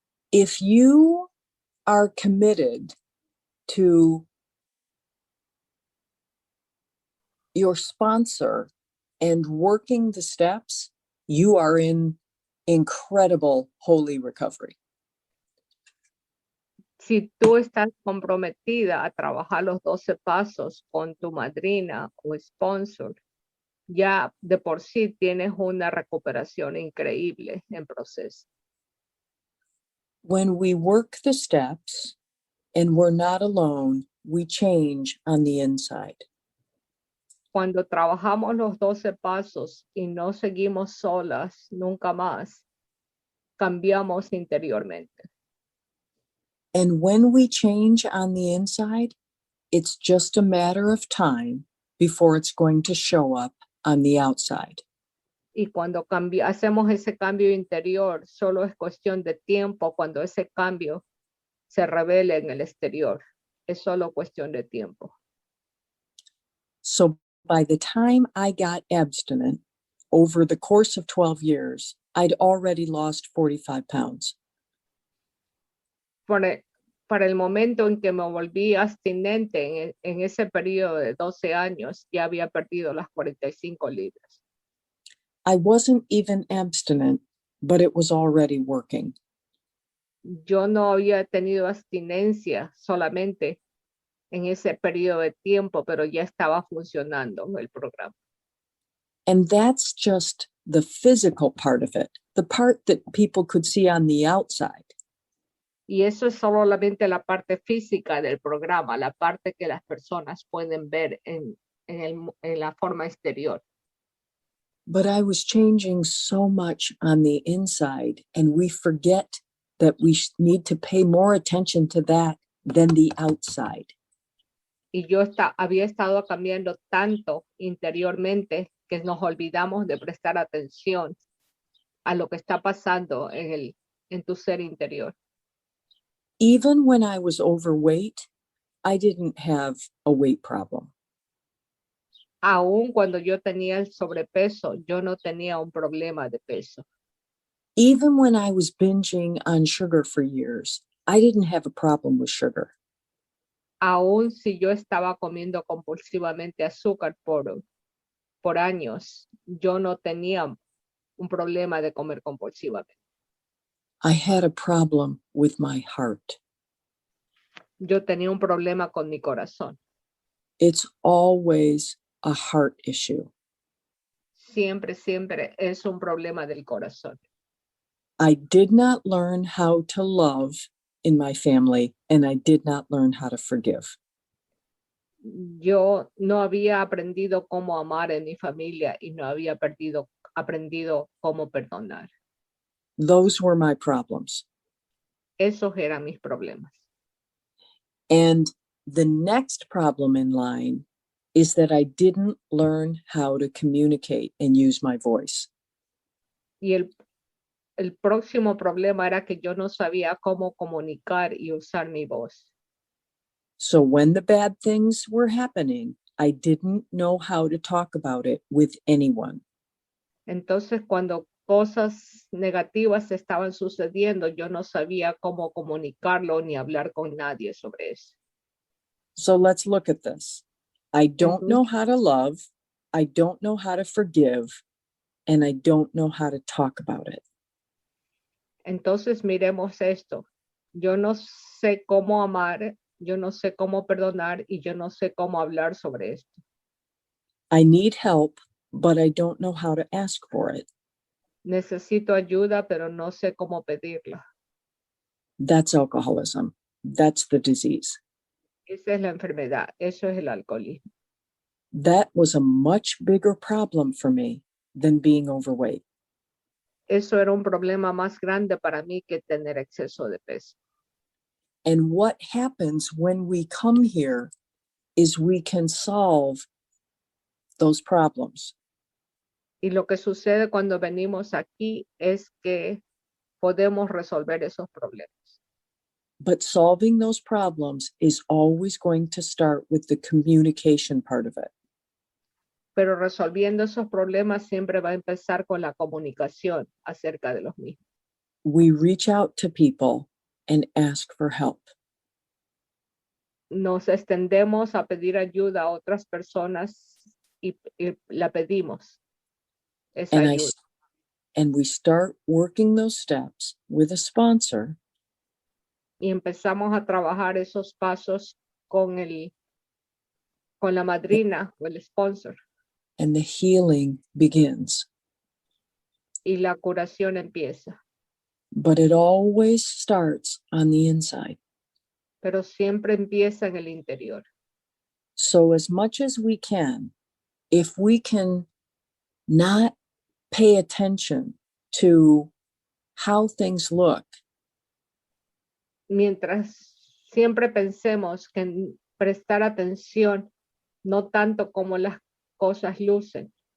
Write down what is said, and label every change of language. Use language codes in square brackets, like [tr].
[en] if you are committed to your sponsor and working the steps, you are in incredible holy recovery. [es] si tú estás comprometida a trabajar los 12 pasos con tu madrina o sponsor, ya de por sí tienes una recuperación increíble en proceso. [en] When we work the steps and we're not alone, we change on the inside. [es] Cuando trabajamos los 12 pasos y no seguimos solas nunca más, cambiamos interiormente. [en] And when we change on the inside, it's just a matter of time before it's going to show up on the outside. [es] Y cuando hacemos ese cambio interior, solo es cuestión de tiempo cuando ese cambio se revele en el exterior. Es solo cuestión de tiempo. [en] So by the time I got abstinent, over the course of 12 years, I'd already lost 45 pounds. [es] Para el momento en que me volví abstinente en ese periodo de 12 años, ya había perdido las 45 libras. [en] I wasn't even abstinent, but it was already working. [es] Yo no había tenido abstinencia solamente en ese periodo de tiempo, pero ya estaba funcionando el programa. [en] And that's just the physical part of it, the part that people could see on the outside. [es] Y eso es solamente la parte física del programa, la parte que las personas pueden ver en la forma exterior. [en] But I was changing so much on the inside, and we forget that we need to pay more attention to that than the outside. [es] Y yo había estado cambiando tanto interiormente que nos olvidamos de prestar atención a lo que está pasando en tu ser interior. [en] Even when I was overweight, I didn't have a weight problem. [es] Aún cuando yo tenía el sobrepeso, yo no tenía un problema de peso. [en] Even when I was binging on sugar for years, I didn't have a problem with sugar. [es] Aún si yo estaba comiendo compulsivamente azúcar por años, yo no tenía un problema de comer compulsivamente. [en] I had a problem with my heart. [es] Yo tenía un problema con mi corazón. [en] It's always a heart issue. [es] Siempre, siempre es un problema del corazón. [en] I did not learn how to love in my family, and I did not learn how to forgive. [es] Yo no había aprendido cómo amar en mi familia y no había aprendido cómo perdonar. [en] Those were my problems. [es] Esos eran mis problemas. [en] And the next problem in line is that I didn't learn how to communicate and use my voice. [es] Y el próximo problema era que yo no sabía cómo comunicar y usar mi voz. [en] So when the bad things were happening, I didn't know how to talk about it with anyone. [es] Entonces, cuando cosas negativas estaban sucediendo, yo no sabía cómo comunicarlo ni hablar con nadie sobre eso. [en] So let's look at this. I don't know how to love, I don't know how to forgive, and I don't know how to talk about it. [es] Entonces, miremos esto. Yo no sé cómo amar, yo no sé cómo perdonar y yo no sé cómo hablar sobre esto. [en] I need help, but I don't know how to ask for it. [es] Necesito ayuda, pero no sé cómo pedirla. [en] That's alcoholism. That's the disease. [es] Esa es la enfermedad, eso es el alcoholismo. [en] That was a much bigger problem for me than being overweight. [es] Eso era un problema más grande para mí que tener exceso de peso. [en] And what happens when we come here is we can solve those problems. [es] Y lo que sucede cuando venimos aquí es que podemos resolver esos problemas. [en] But solving those problems is always going to start with the communication part of it. [es] Pero resolviendo esos problemas siempre va a empezar con la comunicación acerca de los mismos. [en] We reach out to people and ask for help. [es] Nos extendemos a pedir ayuda a otras personas y la pedimos, esa [en] And [es] ayuda. [en] and we start working those steps with a sponsor, [es] Y empezamos a trabajar esos pasos con la madrina o el sponsor. [en] and the healing begins. [es] Y la curación empieza. [en] But it always starts on the inside. [es] Pero siempre empieza en el interior. [en] So as much as we can, if we can not pay attention to how things look, [es] Mientras siempre pensemos que en prestar atención, no tanto como las cosas lucen,